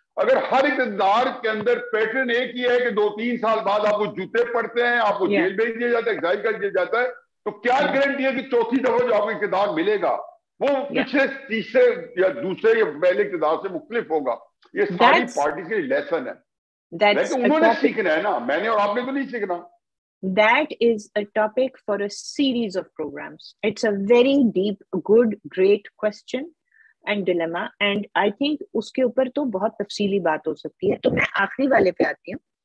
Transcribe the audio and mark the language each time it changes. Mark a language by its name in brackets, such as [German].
[Urdu] اگر ہر اقتدار کے اندر پیٹرن ایک ہی ہے کہ 2-3 سال بعد آپ کو جوتے پڑتے ہیں, آپ کو جیل بھیج دیا جاتا ہے, ایگزائل کر دیا جاتا ہے, تو کیا گارنٹی ہے کہ چوتھی دفعہ جو آپ کو اقتدار ملے گا وہ پچھلے تیسرے یا دوسرے یا پہلے اقتدار سے مختلف ہوگا؟ یہ ساری پارٹی کے لیسن ہے, لیکن انہوں نے سیکھنا ہے نا, میں نے اور آپ نے تو نہیں سیکھنا. [English] That is a topic for a series of programs. It's a very deep, good, great question and dilemma, and I think [Urdu] اس کے اوپر تو بہت تفصیلی بات ہو سکتی ہے. تو میں آخری والے پہ آتی ہوں.